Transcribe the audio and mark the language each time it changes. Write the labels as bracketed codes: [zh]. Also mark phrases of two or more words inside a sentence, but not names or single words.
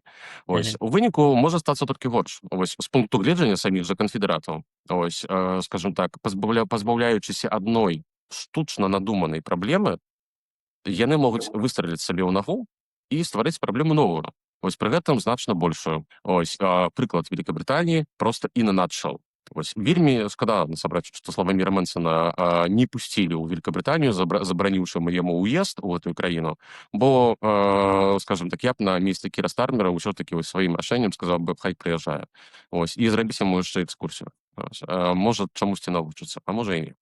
[be] У выніку можа стацца толькі горш. З пункту гледжання саміх жа канфедэратаў, скажам так, пазбаўляючыся адной штучна надуманай праблемы, яны могуць выстраліць сабе ў нагу і стварыць праблему новую. Пры гэтым значна большую. Прыклад Великабрытаніі проста [en] in a nutshell. [be] Вельмі шкада, насамрэч, што Славаміра Мэнсона не пусцілі ў Великабрытанію, забараніўшы яму ўезд у гэтую краіну, бо, скажам так, я б на месцы Кіра Стармера ўсё-такі сваім рашэннем сказаў бы, хай прыязджае. І зрабіць яму яшчэ экскурсію. Можа чамусьці навучыцца, а можа і не.